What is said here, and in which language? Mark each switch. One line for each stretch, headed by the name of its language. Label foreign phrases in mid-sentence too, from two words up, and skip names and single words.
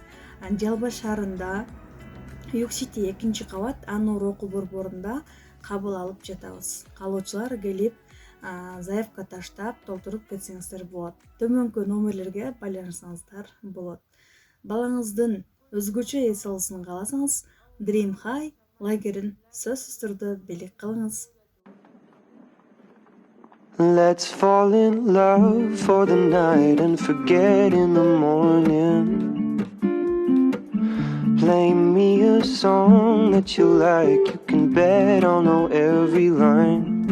Kyrgyz: Жалба шаарында Юксити 2-кабат Анур окуу борборунда кабыл алып жатабыз. Каалоочулар келип заявка таштап толтуруп кетсеңиздер болот. Төмөнкү номерлерге байланышсаңыздар болот. Балаңыздын өзгөчө эс алуусын кааласаңыз, Dream High лагерин сөзсүз түрдө белек кылыңыз.
English: Let's fall in love for the night and forget in the morning. Play me a song that you like, you can bet I'll know every line.